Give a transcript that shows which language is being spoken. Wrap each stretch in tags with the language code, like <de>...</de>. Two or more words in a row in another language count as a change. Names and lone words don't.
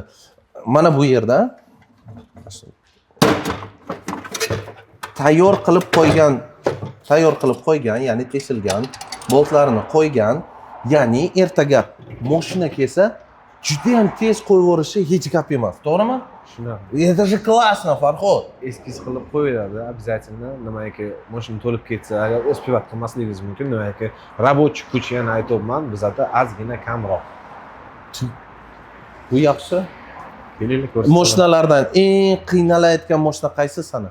<uz>Mana bu yerda tayyor qilib qo'ygan, ya'ni teshilgan boltlarini qo'ygan, ya'ni ertaga mashina kelsa, juda ham tez qo'yaverishi hech gap emas, to'g'rimi? Shunaqa.</uz> <ru>Это же классно,</ru> <uz>Farhod. Eskiz qilib qo'yiladi, обязательно. Nimaiki mashina to'lib ketsa, agar o'spivat qilmasligingiz mumkin. Nimaiki рабочий kuch yana aytyapman, bizda ozgina kamroq. Bu yaxshi. Keling ko'rsataman. Mashinalardan eng qiynalayotgan mashina qaysi sana?</uz>